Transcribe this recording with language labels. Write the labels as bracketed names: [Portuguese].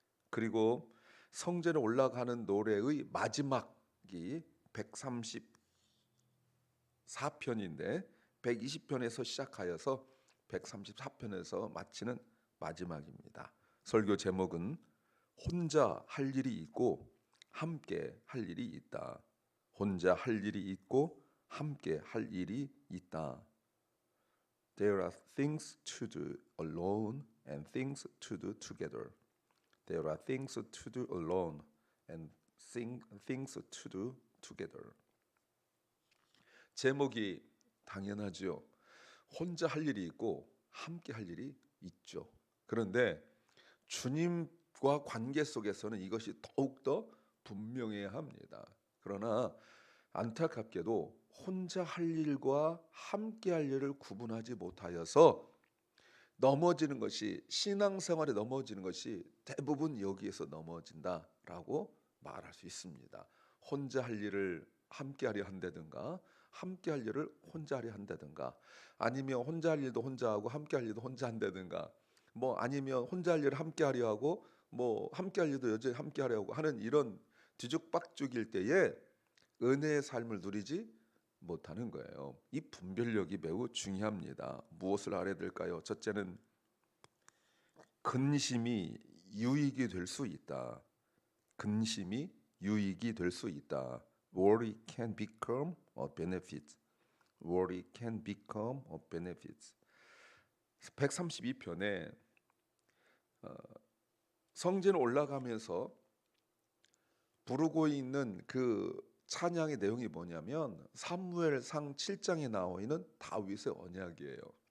[Korean] 그리고 성전에 올라가는 노래의 마지막이 134편인데 120편에서 시작하여서 134편에서 마치는 마지막입니다. 설교 제목은 혼자 할 일이 있고 함께 할 일이 있다. 혼자 할 일이 있고 함께 할 일이 있다. [English] There are things to do alone and things to do together. There are things to do alone and things to do together. [Korean] 제목이 당연하죠. 혼자 할 일이 있고 함께 할 일이 있죠. 그런데 주님과 관계 속에서는 이것이 더욱더 분명해야 합니다. 그러나 안타깝게도 혼자 할 일과 함께 할 일을 구분하지 못하여서 넘어지는 것이, 신앙생활에 넘어지는 것이 대부분 여기에서 넘어진다라고 말할 수 있습니다. 혼자 할 일을 함께 하려 한다든가 함께 할 일을 혼자 하려 한다든가, 아니면 혼자 할 일도 혼자 하고 함께 할 일도 혼자 한다든가, 뭐 아니면 혼자 할 일을 함께 하려 하고 뭐 함께 할 일도 여전히 함께 하려고 하는 이런 뒤죽박죽일 때에 은혜의 삶을 누리지 못하는 거예요. 이 분별력이 매우 중요합니다. 무엇을 알아야 될까요? 첫째는 근심이 유익이 될 수 있다. 근심이 유익이 될 수 있다. [English] Worry can become a benefit. Worry can become a benefit. [Korean] 132편에 성전 올라가면서 부르고 있는 그 찬양의 내용이 뭐냐면 사무엘상 7장에 나와 있는 다윗의 언약이에요.